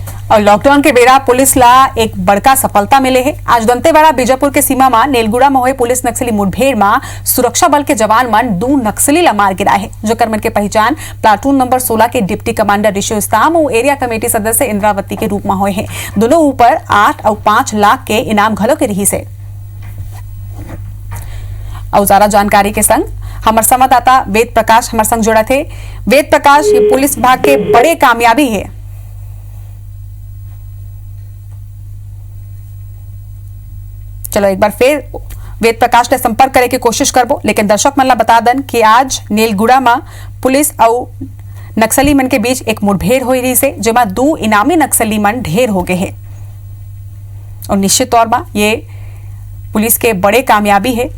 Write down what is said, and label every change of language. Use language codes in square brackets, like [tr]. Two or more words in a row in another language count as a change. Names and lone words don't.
[hne] और लॉकडाउन के बेरा पुलिस ला एक बड़का सफलता मिले है। आज दंतेवाड़ा बीजापुर के सीमा में नेलगुड़ा में हुए पुलिस नक्सली मुठभेड़ में सुरक्षा बल के जवान मन 2 नक्सली ला मार गिराए है। जोकर मन के पहचान प्लाटून नंबर 16 के डिप्टी कमांडर ऋषि उस्ताम और एरिया कमेटी सदस्य इंद्रावती के रूप में हुए है। दोनों ऊपर 8 और 5 लाख के इनाम घलो के रही से। और ज्यादा जानकारी के संग हमारे संवाददाता वेद प्रकाश हमारे संग जुड़ा थे। वेद प्रकाश, ये पुलिस विभाग के बड़े कामयाबी है। चलो एक बार फिर वेद प्रकाश ने संपर्क करे की कोशिश करबो, लेकिन दर्शक मन ला बता दन कि आज नेलगुड़ा में पुलिस और नक्सली मन के बीच एक मुठभेड़ हुई रही से, जेमा 2 इनामी नक्सली मन ढेर हो गए हैं। और निश्चित तौर पर ये पुलिस के बड़े कामयाबी है।